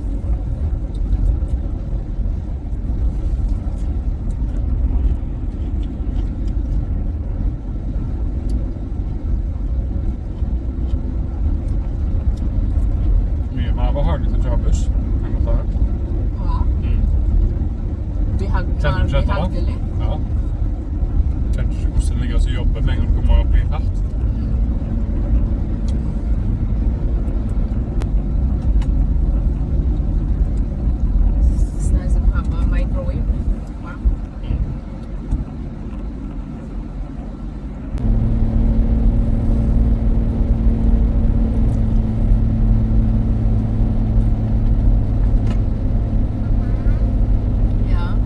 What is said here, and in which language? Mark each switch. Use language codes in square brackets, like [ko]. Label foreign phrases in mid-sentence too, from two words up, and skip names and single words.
[no] Mye mer behagelig å kjøre buss enn å ta det. Ja. Kjenner du dette da? Behagelig. Ja. Kjenner ikke hvordan det ligger å jobbe med en gang du kommer opp i fart. [en] It's nice to have a microwave. [no] Wow. Ja.